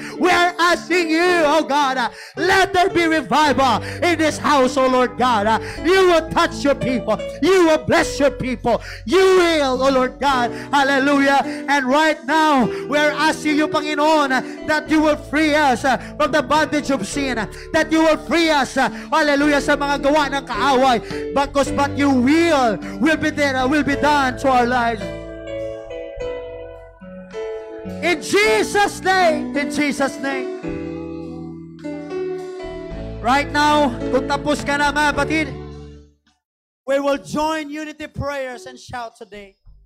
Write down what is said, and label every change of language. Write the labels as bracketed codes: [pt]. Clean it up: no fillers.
[en] We are asking you, oh God, let there be revival in this house, oh Lord God. You will touch your people. You will bless your people. You will, oh Lord God. Hallelujah. And right now, we are asking you, Panginoon, that you will free us from the bondage of sin. That you will free us, hallelujah, [tl] sa mga gawa ng kaaway. [en] But your will be there, will be done to our lives. In Jesus' name. In Jesus' name. Right now, [tl] kung tapos ka na, mga batid, [en] we will join unity prayers and shout today.